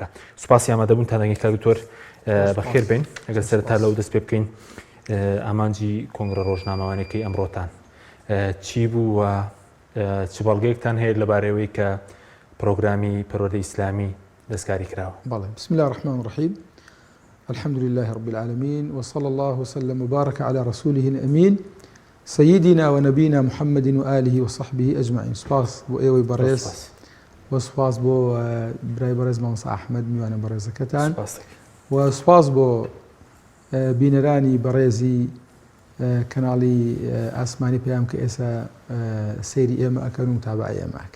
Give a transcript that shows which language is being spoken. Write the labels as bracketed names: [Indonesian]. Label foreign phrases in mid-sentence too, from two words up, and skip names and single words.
[Central Kurdish] سوپاسی ئامادەبوونتان دەکەین کە دکتۆر بەخێر بێن. ئەگەر سەرەتا لەو دەست پێ بکەین ئامانجی کۆنگرە ڕۆژنامەوانەکەی ئەمڕۆتان چی بوو و چ بەڵگەیەکتان هەیە لەبارەوەی کە پرۆگرامی پەروەردەی ئیسلامی دەستکاری کراوە؟ بەڵێ، [Arabic] بسم الله الرحمن الرحیم، الحمد لله رب العالمين وصلى الله وسلم وبارك على رسوله الأمين سيدنا ونبينا محمد وآله وصحبه أجمعين. [Central Kurdish] سپاس بۆ ئێوەی بەڕێز و سپاس بۆ برای بەڕێز مامۆستا ئەحمەد میوانە بەڕێزەکەتان و سپاس بۆ بینەرانی بەڕێزی کەناڵی ئاسمانی پێیام کە ئێستا سەیری ئێمە ئەکەن و متابعی ئێمە ئەکەن.